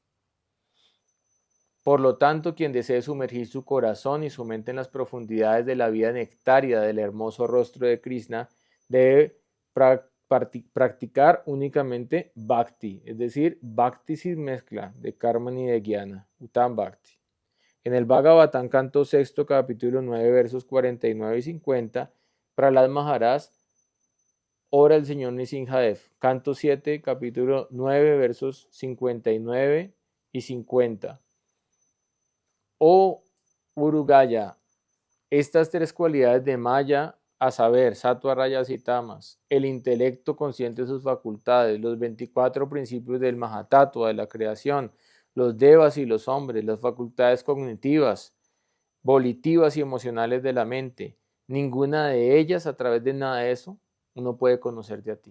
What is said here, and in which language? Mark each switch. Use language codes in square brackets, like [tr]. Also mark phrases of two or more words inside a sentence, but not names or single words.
[es] Por lo tanto, quien desee sumergir su corazón y su mente en las profundidades de la vida nectaria del hermoso rostro de Krishna, debe practicar únicamente bhakti, es decir, bhakti sin mezcla de karma ni de jnana, [sa] uttam bhakti. [es] En el Bhagavatam, canto 6, capítulo 9, versos 49 y 50, Prahlad Maharaj ora al señor Nrsimhadev. Canto 7, capítulo 9, versos 59 y 50. Oh Urugaya, estas tres cualidades de Maya, a saber, Sattva, Rajas y Tamas, el intelecto consciente de sus facultades, los 24 principios del Mahatattva de la creación, los devas y los hombres, las facultades cognitivas, volitivas y emocionales de la mente, ninguna de ellas, a través de nada de eso, uno puede conocerte a ti.